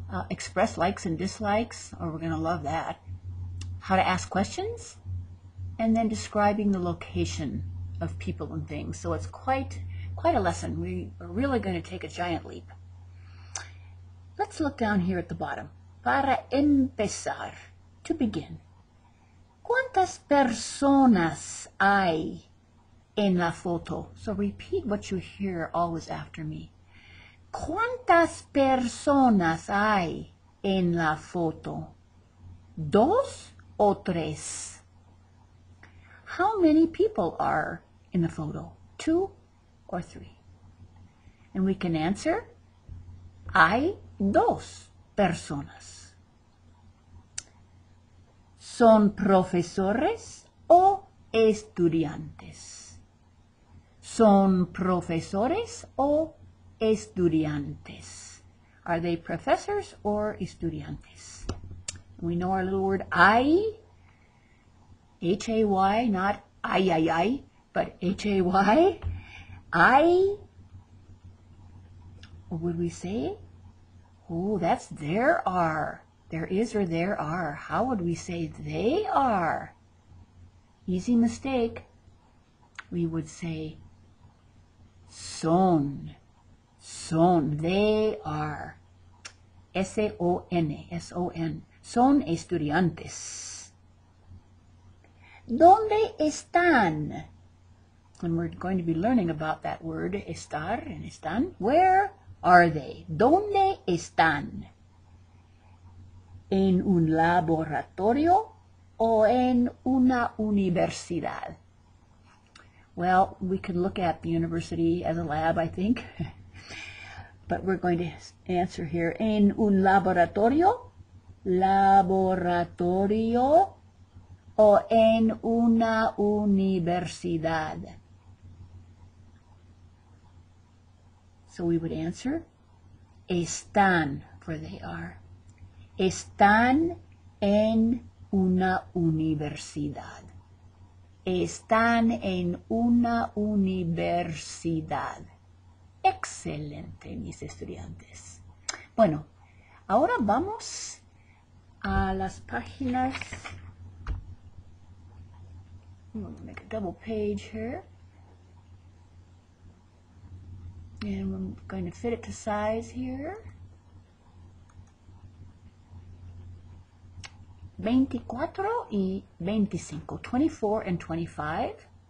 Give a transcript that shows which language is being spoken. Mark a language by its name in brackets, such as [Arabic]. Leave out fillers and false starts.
[English] Express likes and dislikes, or we're going to love that. How to ask questions, and then describing the location of people and things. So it's quite a lesson. We are really going to take a giant leap. Let's look down here at the bottom. [Spanish] Para empezar, [English] to begin. [Spanish] ¿Cuántas personas hay en la foto? [English] So repeat what you hear always after me. [Spanish] ¿Cuántas personas hay en la foto? ¿Dos o tres? [English] How many people are in the photo? 2 or 3? And we can answer, [Spanish] hay dos personas. ¿Son profesores o estudiantes? ¿Son profesores o estudiantes? [English] Are they professors or estudiantes? We know our little word hay, H-A-Y, not ay, but H-A-Y. I, or would we say? Oh, that's there are. There is or there are. How would we say they are? Easy mistake. We would say son. Son. They are. S-O-N. S-O-N. [Spanish] Son estudiantes. ¿Dónde están? [English] And we're going to be learning about that word, estar and están. Where are they? [Spanish] ¿Dónde están? ¿En un laboratorio o en una universidad? [English] Well, we could look at the university as a lab, I think. But we're going to answer here, [Spanish] ¿en un laboratorio? Laboratorio o en una universidad? [English] So we would answer, están, for they are. [Spanish] Están en una universidad. Están en una universidad. Excelente, mis estudiantes. Bueno, ahora vamos a las páginas. [English] I'm going to make a double page here. And I'm going to fit it to size here. 24 y 25, 24 and 25.